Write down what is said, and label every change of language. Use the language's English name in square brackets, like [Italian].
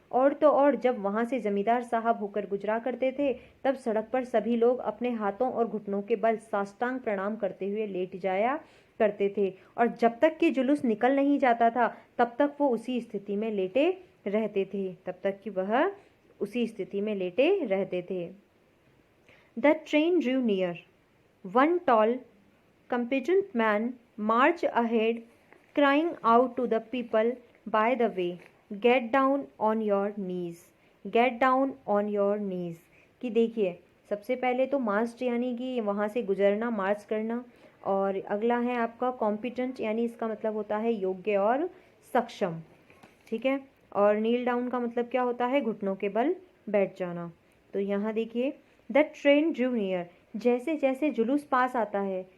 [Hindi] और तो और जब वहां से जमींदार साहब होकर गुजरा करते थे तब सड़क पर सभी लोग अपने हाथों और घुटनों के बल साष्टांग प्रणाम करते हुए लेट जाया करते थे, और जब तक कि जुलूस निकल नहीं जाता था तब तक वो उसी स्थिति में लेटे रहते थे, तब तक कि वह उसी स्थिति में लेटे रहते थे। [English] The train drew near, one tall competent man marched ahead crying out to the people by the way, get down on your knees, get down on your knees। [Hindi] कि देखिए सबसे पहले तो मार्च यानी कि वहाँ से गुजरना, मार्च करना, और अगला है आपका कॉम्पिटेंट यानी इसका मतलब होता है योग्य और सक्षम, ठीक है। और नील डाउन का मतलब क्या होता है? घुटनों के बल बैठ जाना। तो यहाँ देखिए [English] the train drew near, [Hindi] जैसे जैसे जुलूस पास आता है